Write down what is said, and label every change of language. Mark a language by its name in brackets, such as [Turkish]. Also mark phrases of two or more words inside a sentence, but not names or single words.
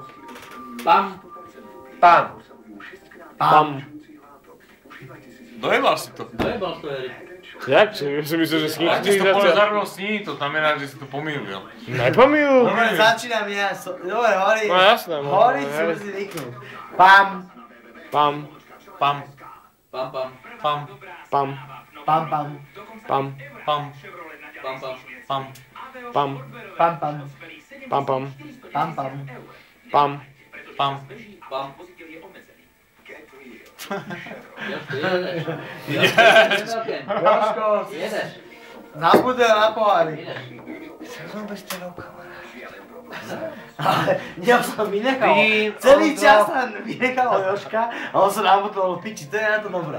[Slovak] Pam. Pam. Pam. Dojebal si to. Dojebal to, Erik. Jak? Si myslel, že Ak ty si to povedal zároveň sní, to znamená, že si to pomýlil. Nepomýl. Dobre, začínam ja. Dobre, horí. No jasné. Horí si musí vyknúť. Pam. Pam. Pam. Pam, pam. Pam. Pam. Pam, pam. Pam. Pam. Pam, pam. Pam. Pam. Pam, pam. Pam. Pam. Pam, pam. Pam. Pam. Pam. Jožko, na budel, na pohári. Chcel som bez toho kamaráda. Ale ja som vynechal. Celý čas sa vynechal Jožka a on sa nabudol piči, to je na to dobré.